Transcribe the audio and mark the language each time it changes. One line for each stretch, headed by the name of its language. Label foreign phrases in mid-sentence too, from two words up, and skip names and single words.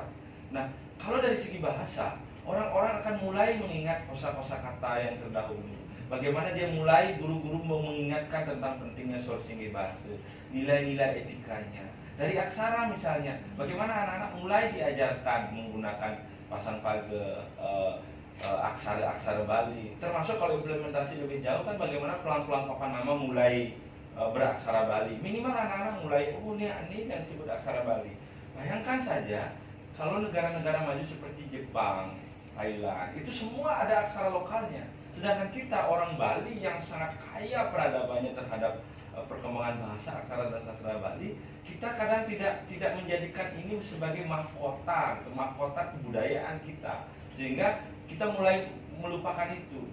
Indonesian: Nah, kalau dari segi bahasa, orang-orang akan mulai mengingat kosa-kosa kata yang terdahulu. Bagaimana dia mulai guru-guru mengingatkan tentang pentingnya sorsinggih bahasa, nilai-nilai etikanya. Dari aksara misalnya, bagaimana anak-anak mulai diajarkan menggunakan
Balinese: pasang page,
Indonesian: aksara-aksara Bali. Termasuk kalau implementasi lebih jauh kan bagaimana pelang-pelang papan nama mulai beraksara Bali. Minimal anak-anak mulai, ini yang disebut aksara Bali. Bayangkan saja kalau negara-negara maju seperti Jepang, Thailand, itu semua ada aksara lokalnya. Sedangkan kita orang Bali yang sangat kaya peradabannya terhadap perkembangan bahasa, aksara, dan sastra Bali, kita kadang tidak menjadikan ini sebagai mahkota kebudayaan kita, sehingga kita mulai melupakan itu.